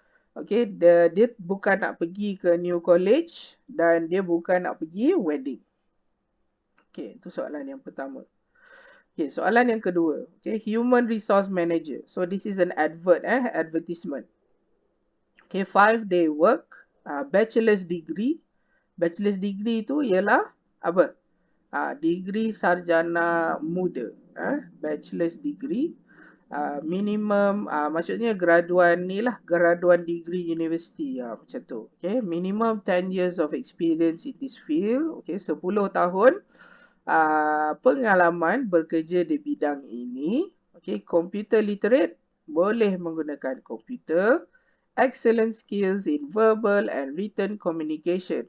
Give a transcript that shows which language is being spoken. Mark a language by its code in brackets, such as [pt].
[ms] Okay, dia bukan nak pergi ke [en] new college [ms] dan dia bukan nak pergi [en] wedding. [ms] Okay, itu soalan yang pertama. Okay, soalan yang kedua. [en] Okay, human resource manager. So this is an advertisement. Okay, 5-day work, bachelor's degree. [ms] Bachelor's degree tu ialah apa? Degree sarjana muda. Bachelor's degree. Minimum, maksudnya graduan ni lah, graduan degree university. Macam tu. [en] Okay, minimum 10 years of experience in this field. [ms] Okay, 10 tahun pengalaman bekerja di bidang ini. Okay, [en] computer literate, [ms] boleh menggunakan komputer. [en] Excellent skills in verbal and written communication.